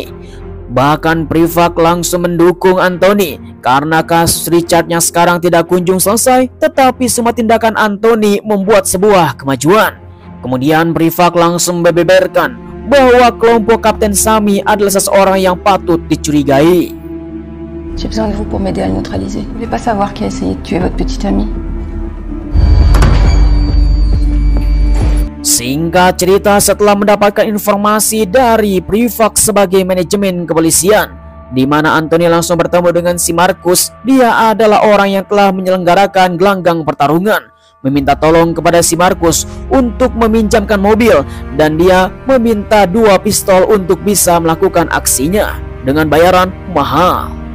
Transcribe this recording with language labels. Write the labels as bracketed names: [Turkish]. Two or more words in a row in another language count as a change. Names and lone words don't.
[Indonesian] Bahkan Prefak langsung mendukung Anthony karena kasus Richardnya sekarang tidak kunjung selesai, tetapi semua tindakan Anthony membuat sebuah kemajuan. Kemudian Prefak langsung membeberkan bahwa kelompok Kapten Sami adalah seseorang yang patut dicurigai. [French] J'ai besoin de vous pour m'aider à le neutraliser. Vous voulez pas savoir qui a essayé de tuer votre petite amie? [Indonesian] Singkat cerita, setelah mendapatkan informasi dari Prefak sebagai manajemen kepolisian, di mana Anthony langsung bertemu dengan si Markus. Dia adalah orang yang telah menyelenggarakan gelanggang pertarungan, meminta tolong kepada si Markus untuk meminjamkan mobil, dan dia meminta 2 pistol untuk bisa melakukan aksinya dengan bayaran mahal.